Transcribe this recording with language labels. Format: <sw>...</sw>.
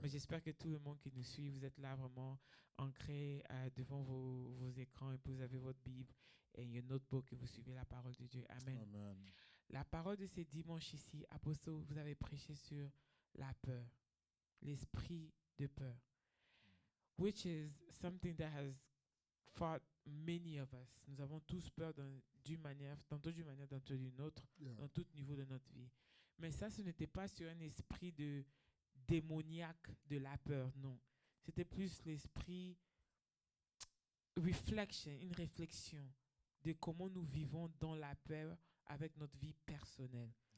<fr>Mais j'espère que tout le monde qui nous suit, vous êtes là vraiment ancrés devant vos écrans et puis vous avez votre Bible et</fr> <en>your notebook</en> <fr>et vous suivez la parole de Dieu. Amen. Amen. La parole de ces dimanches ici, Apostle, vous avez prêché sur la peur, l'esprit de peur.</fr> <en>Which is something that has fought many of us.</en> <fr>Nous avons tous peur d'une manière, tantôt d'une manière, tantôt d'une autre,</fr> <en>Yeah.</en> <fr>dans tout niveau de notre vie. Mais ça, ce n'était pas sur un esprit de démoniaque de la peur, non. C'était plus l'esprit reflection, une réflexion de comment nous vivons dans la peur avec notre vie personnelle.</fr>